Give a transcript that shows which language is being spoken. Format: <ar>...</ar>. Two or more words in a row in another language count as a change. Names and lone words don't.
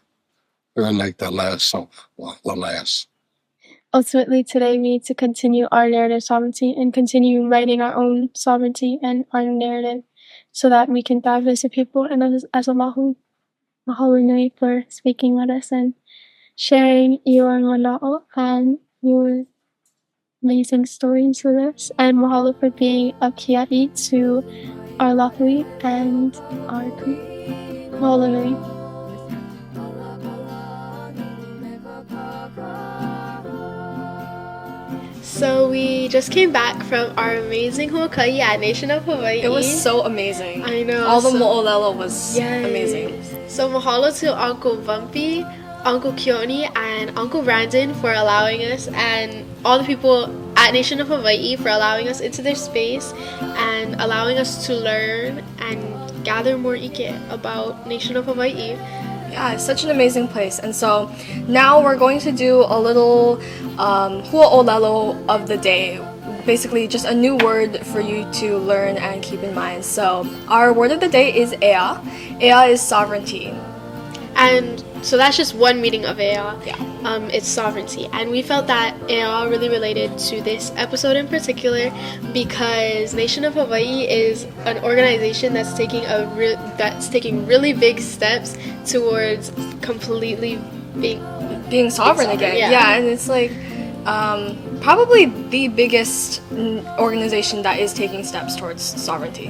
<en>We were like the last of the last. Ultimately, today we need to continue our narrative sovereignty and continue writing our own sovereignty and our narrative so that we can dive as a people and as a</en> <haw>Mahalo nui</haw> <en>for speaking with us and sharing your moʻolelo and your amazing stories with us. And mahalo for being a kiaʻi to our lāhui and our</en> <haw>mahalo nui.</haw> <en>So we just came back from our amazing huaka'i at Nation of Hawaii. It was so amazing. I know. All the moʻolelo was Yes. amazing. So mahalo to Uncle Bumpy, Uncle Keone, and Uncle Brandon for allowing us, and all the people at Nation of Hawaii for allowing us into their space and allowing us to learn and gather more ʻIke about Nation of Hawaii. Yeah, it's such an amazing place. And so now we're going to do a little ʻōlelo of the day. Basically, just a new word for you to learn and keep in mind. So our word of the day is ʻea. ʻea is sovereignty. And so that's just one meaning of ʻea. Yeah. It's sovereignty. And we felt that ʻea really related to this episode in particular because Nation of Hawaii is an organization that's taking really big steps towards completely Being sovereign again. Yeah. And it's like probably the biggest organization that is taking steps towards sovereignty.</en>